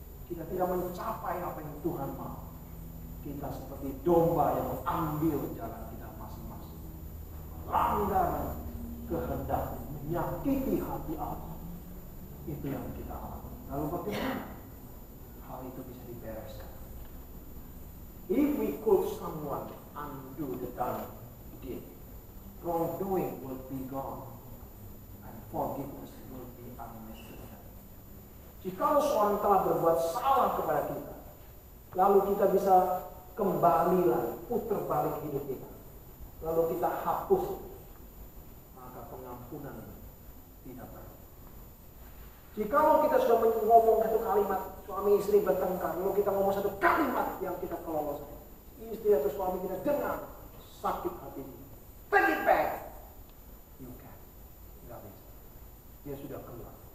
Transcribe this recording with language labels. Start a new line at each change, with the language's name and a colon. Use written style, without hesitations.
Indonesian: Kita tidak mencapai apa yang Tuhan mau. Kita seperti domba yang mengambil jalan kita masing-masing, melanggar kehendak, menyakiti hati Allah. Itu yang kita alami. Lalu bagaimana hal itu bisa dibereskan?
English: If we could someone undo the done deed, wrongdoing will be gone and forgiveness will be unnecessary.
Indonesian: Jika seorang telah berbuat salah kepada kita, lalu kita bisa kembali lagi, putar balik hidup kita, lalu kita hapus, maka pengampunan tidak perlu. Jika kita sudah ngomong satu kalimat, suami istri bertengkar, lalu kita ngomong satu kalimat yang kita kelolosan, istri atau suami kita dengar, sakit hati,
English: take it back. You can.
Indonesian: Tidak bisa. Dia sudah keluar.